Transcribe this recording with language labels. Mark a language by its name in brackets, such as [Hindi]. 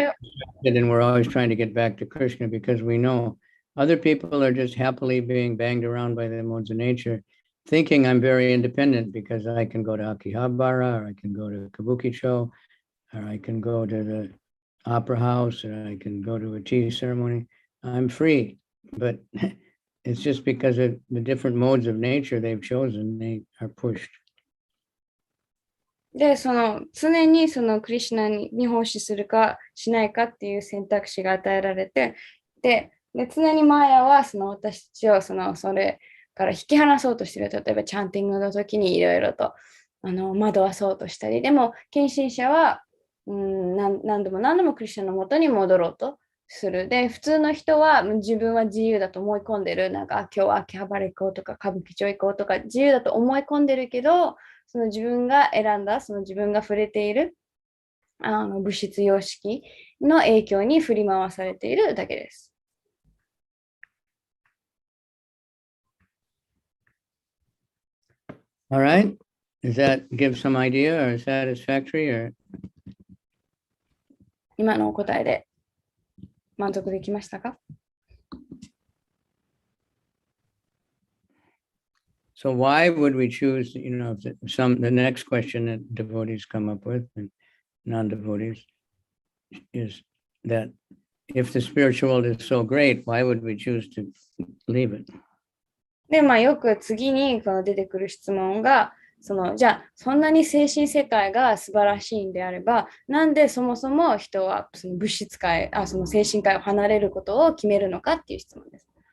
[English] get distracted and we're always trying to get back to Krishna because we know other people are just happily being banged around by the modes of nature, thinking I'm very independent because I can go to Akihabara, or I can go to Kabukicho, or I can go to the opera house, or I can go to a tea ceremony. I'm free, but it's just because of the different modes of nature they've chosen, they are pushed. [Japanese] で、その常にそのクリシュナに奉仕するかしないかっていう選択肢が与えられて、で常にマーヤはその私たちをそれから引き離そうとしている。例えばチャンティングの時にいろいろと惑わそうとしたり、でも献身者は何度もクリシュナのもとに戻ろうとする。で、普通の人は自分は自由だと思い込んでる。なんか今日は秋葉原行こうとか歌舞伎町行こうとか自由だと思い込んでるけど、その自分が選んだ、その自分が触れている物質様式の影響に振り回されているだけです。 [English] All right. Does that give some idea or satisfactory or? [Japanese] 今のお答えで満足できましたか？ [English] So why would we choose, the next question that devotees come up with and non-devotees is that if the spiritual world is so great, why would we choose to leave it? [Japanese] で、よく次にこの出てくる質問が、じゃあそんなに精神世界が素晴らしいんであれば、なんでそもそも人はその物質界、その精神界を離れることを決めるのかっていう質問です。